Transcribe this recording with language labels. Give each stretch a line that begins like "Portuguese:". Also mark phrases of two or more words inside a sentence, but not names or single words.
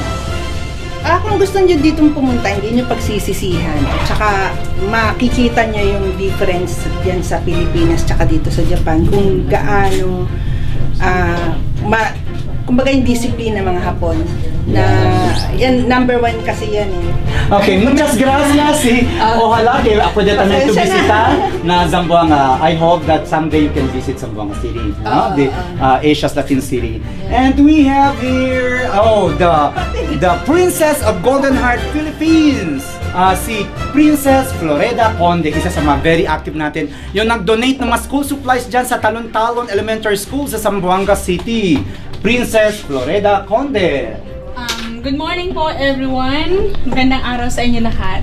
Filipino: Kung gusto nyo ditong pumunta, hindi nyo pagsisisihan. At saka makikita nyo yung difference yan sa Pilipinas tsaka dito sa Japan. Kung gaano kumbaga yung disiplina mga Hapon na yan, number 1 kasi yan eh.
Chavacano: Okay, muchas gracias. Ojalá que pwede también to bisita na Zamboanga.
English: I hope that someday you can visit Zamboanga City, the Asia's Latin City. And we have here the Princess of Golden Heart Philippines.
Filipino: Si Princess Floreda Conde, isa sa mga
English: very active
Filipino: natin, yung nag-donate ng mga
English: school supplies
Filipino: dyan sa Talon-Talon Elementary School sa Zamboanga City. Princess Floreda Conde.
English: Good morning
Filipino: po everyone. Magandang araw sa inyo lahat.